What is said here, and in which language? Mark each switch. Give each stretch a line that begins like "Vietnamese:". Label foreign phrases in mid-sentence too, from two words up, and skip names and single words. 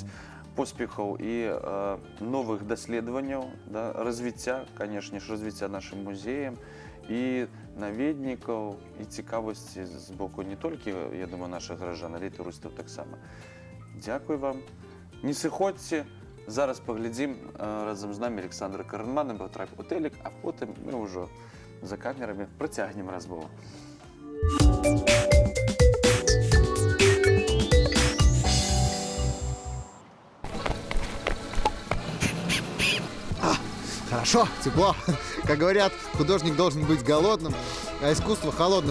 Belarusian: Поспехаў і новых даследаванняў, развіцця, канешне ж, развіцця нашым музеем, і наведнікаў, і цікавасці з боку не толькі, я думаю, нашых граждан, але і турыстаў таксама. Дзякуй вам. Не сыходзьце. Зараз паглядзім разам з намі Александра Каранмана, Батрак Утэлік, а потым мы ўжо за камерамі працягнем размову.
Russian: Хорошо, тепло. Как говорят, художник должен быть голодным, а искусство холодным.